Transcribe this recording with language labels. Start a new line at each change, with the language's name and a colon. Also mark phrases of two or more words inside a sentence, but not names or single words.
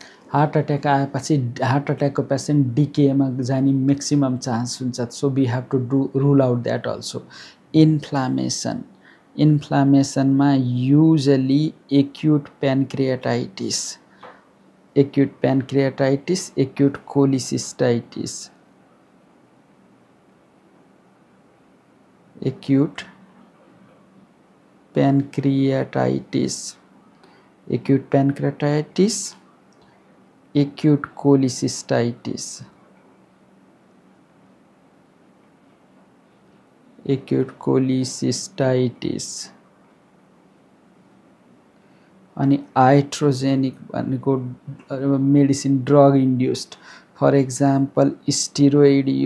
English: heart attack
Nepali: आएपछि हार्ट अट्याकको पेसेन्ट डिकेमा जाने
English: maximum chance
Nepali: हुन्छ
English: so we have to do rule out that also inflammation मा usually acute pancreatitis acute cholecystitis acute pancreatitis acute cholecystitis
Nepali: अनि आइट्रोजेनिक भनेको
English: medicine drug induced for example steroid